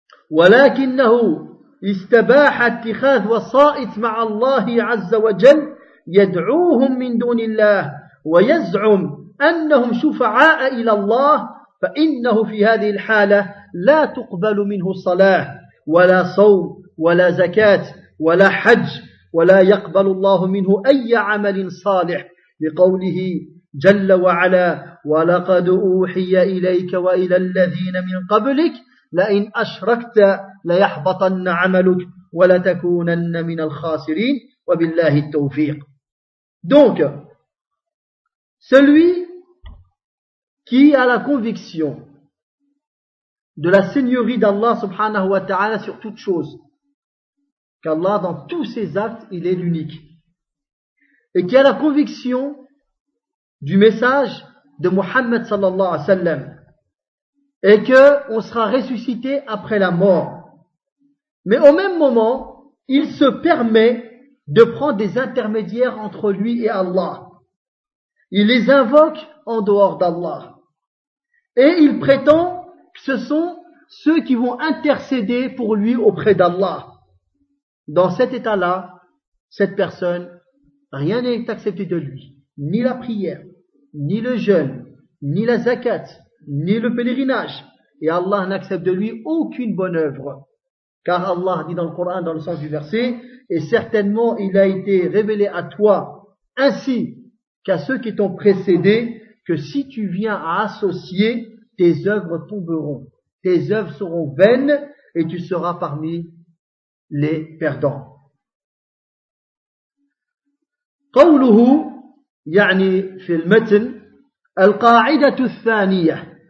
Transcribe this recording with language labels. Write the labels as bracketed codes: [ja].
[ar] ولكنه استباح اتخاذ وسائط مع الله عز وجل يدعوهم من دون الله ويزعم أنهم شفعاء إلى الله، فإنه في هذه الحالة لا تقبل منه صلاة ولا صوم ولا زكاة ولا حج، ولا يقبل الله منه أي عمل صالح، لقوله جل وعلا: ولقد أوحي إليك وإلى الذين من قبلك لئن أشركت ليحبطن عملك ولتكونن من الخاسرين وبالله التوفيق. [fr] Donc, Celui qui a la conviction de la seigneurie d'Allah subhanahu wa ta'ala sur toute chose, qu'Allah dans tous ses actes, il est l'unique, et qui a la conviction du message de Muhammad sallallahu alayhi wa sallam, et que on sera ressuscité après la mort. Mais au même moment, il se permet de prendre des intermédiaires entre lui et Allah. Il les invoque en dehors d'Allah. Et il prétend que ce sont ceux qui vont intercéder pour lui auprès d'Allah. Dans cet état-là, cette personne, rien n'est accepté de lui. Ni la prière, ni le jeûne, ni la zakat, ni le pèlerinage. Et Allah n'accepte de lui aucune bonne œuvre. Car Allah dit dans le Coran, dans le sens du verset, « Et certainement il a été révélé à toi, ainsi qu'à ceux qui t'ont précédé, que si tu viens à associer, tes œuvres tomberont, tes œuvres seront vaines, et tu seras parmi les perdants. » « [ar] Qawluhu, ya'ni fil matn, al-qa'idatu thaniya,